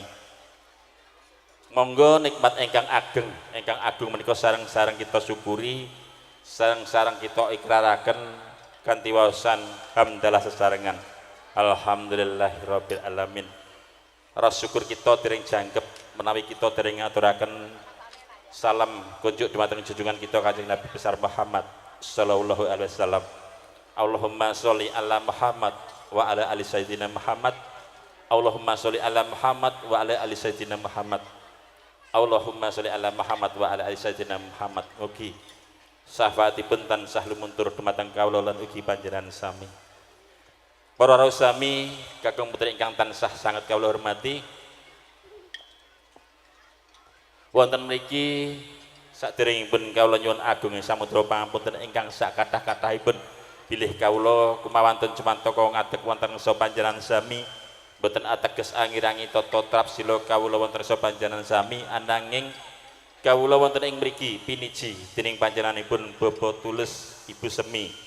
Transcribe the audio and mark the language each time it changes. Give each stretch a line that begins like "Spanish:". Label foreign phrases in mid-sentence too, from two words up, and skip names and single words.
Javanese: Monggo nikmat ingkang agung menika sareng-sareng kita syukuri, sareng-sareng kita ikraraken kanthi waosan hamdalah sesarengan.
Arabic: الحمد لله رب العالمين.
Javanese: Rasa syukur kita dereng jangkep menawi kita dereng ngaturaken salam kunjuk dumateng junjungan kita Kanjeng Nabi besar Muhammad
Arabic: صلى الله عليه وسلم. اللهم صل على محمد وعلى آل سيدنا محمد. اللهم صل على محمد وعلى آل سيدنا محمد. اللهم صل على محمد وعلى آل سيدنا محمد.
Javanese: Mugi syafaatipun tansah lumuntur dumateng kawula lan ugi panjenengan sami. Para rawuh sami kakung putri ingkang tansah sangat kawula hormati. Wonten mriki saderengipun kawula nyuwun agung samudra pangapunten ingkang sak kathah-kathahipun bilih kawula kumawantun cemantaka ngadeg wonten ngarsa panjenengan sami boten ateges angirangi tata trapsila kawula wonten ngarsa panjenengan sami ananging kawula wonten ing mriki piniji dening panjenenganipun Bapak Tulus Ibu Semi